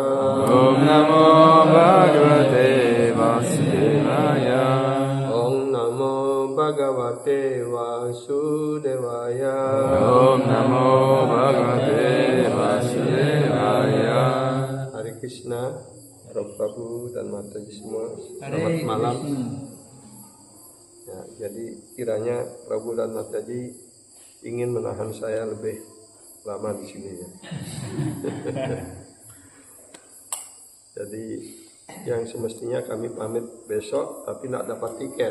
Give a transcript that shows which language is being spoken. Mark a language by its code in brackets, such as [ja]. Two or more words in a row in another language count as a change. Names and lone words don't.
[sa] Om Namo Bhagavate Vasudevaya. Om Namo Bhagavate Vasudevaya. Om Namo Bhagavate Vasudevaya. [id] Hare Krishna, Prabhu dan Mataji semua, selamat malam. Ya, jadi kiranya Prabhu dan Mataji ingin menahan saya lebih lama di sini ya. Jadi yang semestinya kami pamit besok tapi tidak dapat tiket.